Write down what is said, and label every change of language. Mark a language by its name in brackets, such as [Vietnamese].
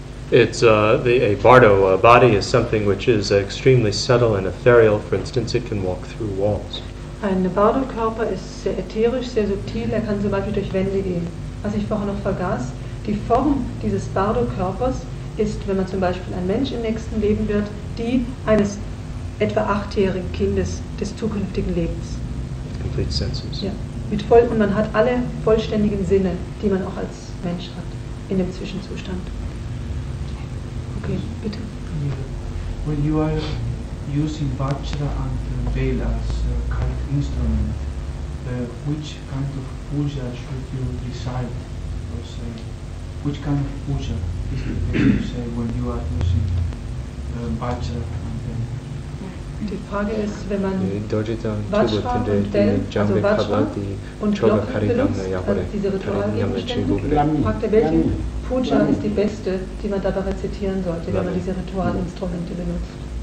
[English] It's a bardo body is something which is extremely subtle and ethereal. For instance, it can walk through walls. [German] Ein Bardo-Körper ist sehr ätherisch, sehr subtil, er kann zum Beispiel durch Wände gehen. Was ich vorher noch vergaß, die Form dieses Bardo-Körpers ist, wenn man zum Beispiel ein Mensch im nächsten Leben wird, die eines etwa 8-jährigen Kindes des zukünftigen Lebens. [English] Complete senses. [German] Ja, und man hat alle vollständigen Sinne, die man auch als Mensch hat, in dem Zwischenzustand. Okay, bitte. [English] When you are using Vajra and Bela as a kind of instrument, which kind of puja should you recite or say? Which kind of puja is it that you say when you are using Vajra and Bela? [German] Die Frage ist, wenn man Vajra und Bell, also Vajra und Glocke benutzt, also diese Ritualgegenstände, fragt er, welche Puja ist die beste, die man dabei rezitieren sollte, wenn man diese Ritualinstrumente benutzt.